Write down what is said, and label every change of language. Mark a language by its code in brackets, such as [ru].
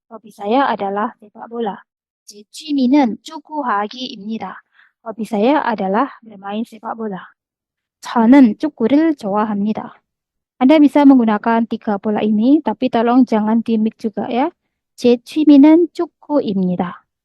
[id] hobi saya adalah sepak bola. [ko] 제 취미는 축구하기입니다. [id] hobi saya adalah bermain sepak bola. [ko] 저는 축구를 좋아합니다. [id] Anda bisa menggunakan 3 pola ini, tapi tolong jangan di-mix juga ya. [ko] 제 취미는 축구입니다.